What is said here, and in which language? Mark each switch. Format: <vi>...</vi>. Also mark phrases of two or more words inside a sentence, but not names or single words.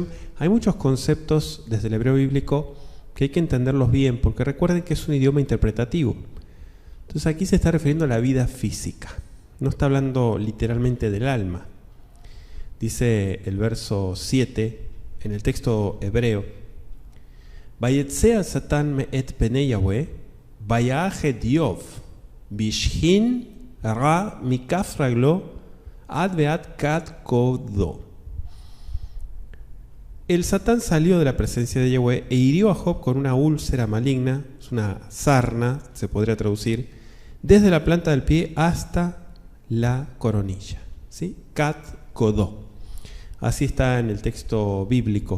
<es>Hay muchos conceptos desde el hebreo bíblico que hay que entenderlos bien, porque recuerden que es un idioma interpretativo. Entonces aquí se está refiriendo a la vida física. No está hablando literalmente del alma. Dice el verso 7 en el texto hebreo:</es> <he>ויצא השטן מאת פני יהוה, ויך איוב, בשחין רע מכף רגלו, עד ועד קדקדו.</he> <es>El Satán salió de la presencia de Yahweh e hirió a Job con una úlcera maligna, es una sarna, se podría traducir, desde la planta del pie hasta la coronilla. ¿Sí? Kat kodó. Así está en el texto bíblico.</es>